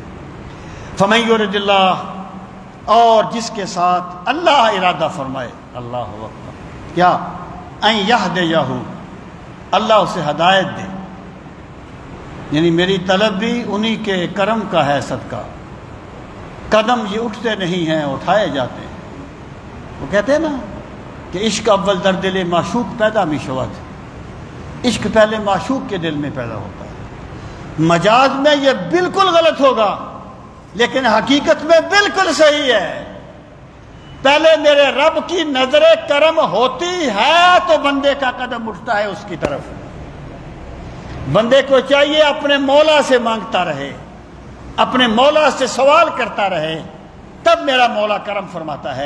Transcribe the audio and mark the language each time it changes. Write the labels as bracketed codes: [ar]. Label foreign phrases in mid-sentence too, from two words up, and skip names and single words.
[ar] فمن یرد اللہ، [ur] اور جس کے ساتھ اللہ ارادہ فرمائے، [ar] اللہ اکبر، [ur] کیا؟ [ar] ان یہدیہ، [ur] اللہ اسے ہدایت دے، یعنی میری طلب بھی انہی کے کرم کا ہے صدقہ۔ قدم یہ اٹھتے نہیں ہیں، اٹھائے جاتے ہیں۔ وہ کہتے ہیں نا کہ [fa] عشق اول در دل معشوق پیدا می شود، [ur] عشق پہلے معشوق کے دل میں پیدا ہوتا ہے۔ مجاز میں یہ بالکل غلط ہوگا لیکن حقیقت میں بالکل صحیح ہے۔ پہلے میرے رب کی نظر کرم ہوتی ہے تو بندے کا قدم اٹھتا ہے اس کی طرف۔ بندے کو چاہیے اپنے مولا سے مانگتا رہے، اپنے مولا سے سوال کرتا رہے، تب میرا مولا کرم فرماتا ہے۔